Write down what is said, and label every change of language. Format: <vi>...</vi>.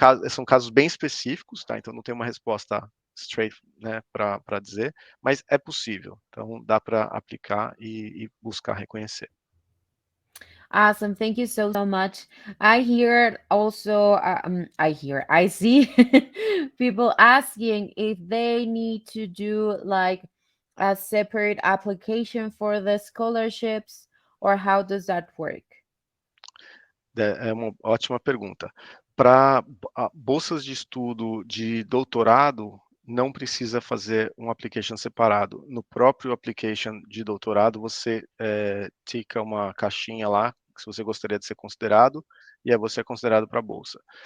<pt>São casos bem específicos, tá? Então não tem uma resposta straight, né, para dizer, mas é possível. Então dá para aplicar e buscar reconhecer.</pt> <en>Awesome. Thank you so much. I hear also, I see people asking if they need to do like a separate application for the scholarships, or how does that work?</en> <pt>É uma ótima pergunta. Para bolsas de estudo de doutorado, não precisa fazer um application separado. No próprio application de doutorado, você tica uma caixinha lá, se você gostaria de ser considerado, e aí você é considerado para a bolsa.</pt>